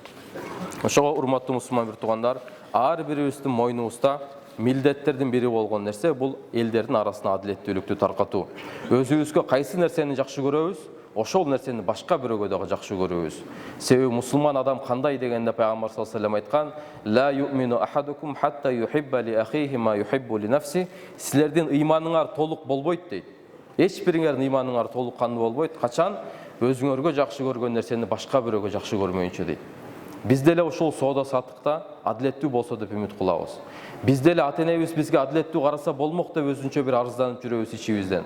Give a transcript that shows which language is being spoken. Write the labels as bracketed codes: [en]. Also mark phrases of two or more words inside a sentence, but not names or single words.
[ky] Ошого урматтуу мусулман бир туугандар, ар бирибиздин мойнубузда милдеттердин бири болгон нерсе бул элдердин арасына адилеттүүлүктү таркатуу. Өзүбүзгө кайсы нерсени жакшы көрөбүз, ошол нерсени башка бирөөгө дагы жакшы көрөбүз. Себеби мусулман адам кандай дегенде Пайгамбар [ar] صلى الله عليه وسلم [ky] айткан: [ar] "لا يؤمن أحدكم حتى يحب لأخيه ما يحب لنفسه." [ky] Силердин ыйманыңар толук болбойт дейт. Эч бириңердин ыйманыңар толук кандуу болбойт, качан өзүңөргө жакшы көргөн нерсени башка бирөөгө жакшы көрмөйүнчө дейт. Биз деле ошол соода саттыкта адилеттүү болсо деп үмүт кылабыз. Биз деле ата-энебиз бизге адилеттүү караса болмок деп өзүнчө бир арызданып жүрөбүз ичибизден.